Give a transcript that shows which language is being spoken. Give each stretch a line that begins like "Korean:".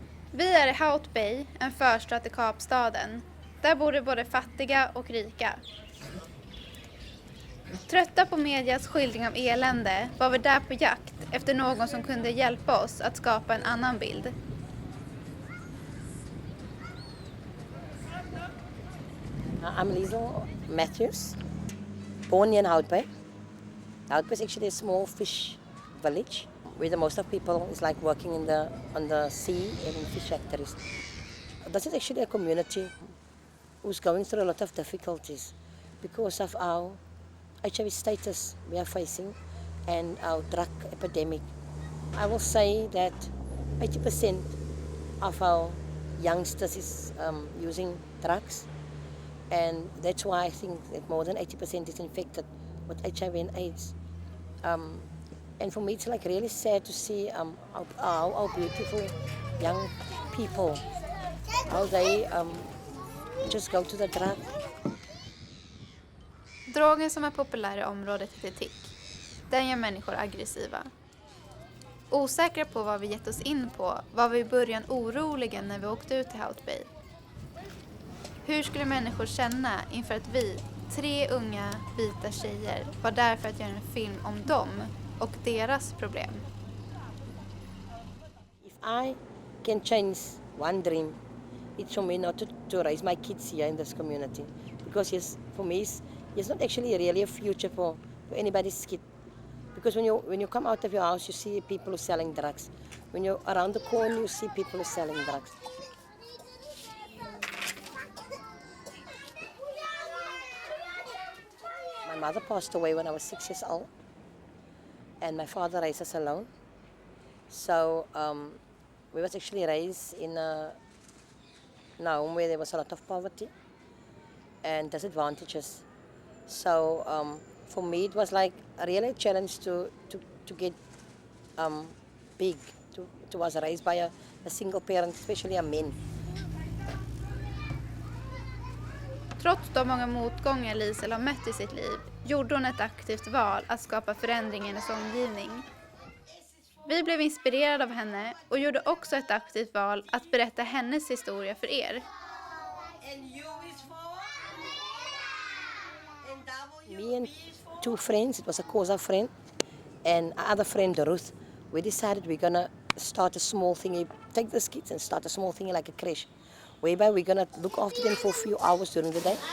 Swedish: Vi är i Hout Bay, en förstad till Kapstaden. Där bor det både fattiga och rika. Trötta på medias skildring av elände var vi där på jakt efter någon som kunde hjälpa oss att skapa en annan bild.
English: I'm Liesl Matthews, born in Hout Bay. Hout Bay is actually a small fish village where the most of people is like working on the sea and in fish factories. This is actually a community who's going through a lot of difficulties because of our HIV status we are facing and our drug epidemic. I will say that 80% of our youngsters is using drugs, and that's why I think that more than 80% is infected with HIV and AIDS. And for me, it's like really sad to see our beautiful young people, how they just go to the drug.
Swedish: Drogen som är populär i området heter tick. Den gör människor aggressiva. Osäkra på vad vi gett oss in på var vi i början oroliga när vi åkte ut till Hout Bay. Hur skulle människor känna inför att vi, 3 unga vita tjejer, var där för att göra en film om dem och deras problem?
English: If I can change one dream, it's for me not to raise my kids here in this community. Because yes, for me, it's not actually really a future for anybody's kid. Because when you come out of your house, you see people who are selling drugs. When you're around the corner, you see people who are selling drugs. My mother passed away when I was 6 years old, and my father raised us alone. So we was actually raised in a home where there was a lot of poverty and disadvantages. So for me, it was like a really challenge to get big. To was raised by a single parent, especially a man.
Swedish: Trots de många motgångar Liesl har mött i sitt liv gjorde hon ett aktivt val att skapa förändring i hennes omgivning. Vi blev inspirerade av henne och gjorde också ett aktivt val att berätta hennes historia för er.
English: Me and 2 friends, it was a Kosa friend and other friend Ruth, we decided we're gonna start a small thingy, take these kids and start a small thingy like a creche, whereby we're gonna look after them for a few hours during the day.